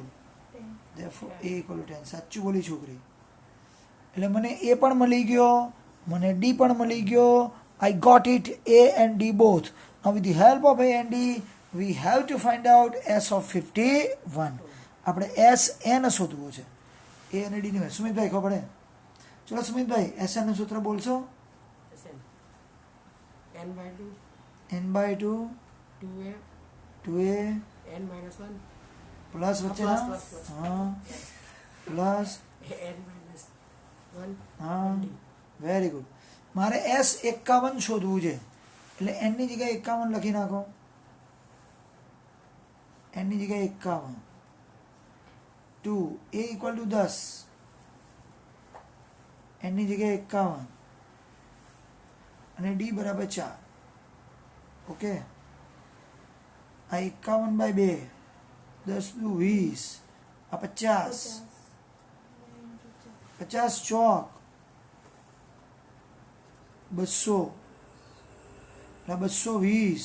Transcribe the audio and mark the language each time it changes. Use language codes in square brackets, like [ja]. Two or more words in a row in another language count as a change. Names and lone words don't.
[en] Therefore A equal to 10. [gu] સાચું બોલી છોકરી. એટલે મને A પણ મળી ગયો, મને D પણ મળી ગયો. [en] I got it, A and D both. Now with the help of A and D we have to find out S of 51. [gu] આપણે S N શોધવું છે. A અને D ની. સુમિતભાઈ ખબર પડે? ચલો સુમિતભાઈ SN નું સૂત્ર બોલશો? n by 2 2a n minus 1 પ્લસ વચ્ચે હા પ્લસ n minus 1 હા [en] very good. [gu] મારે S51 શોધવું છે એટલે n ની જગ્યાએ 51 લખી નાખો. n ની જગ્યાએ 51. 2 [en] a equal to [gu] 10 n ની જગ્યાએ 51 અને d બરાબર 4. ઓકે આ 51 બાય 2 10 દુ 20 આ 50 50 ચોક 200 એટલે 220.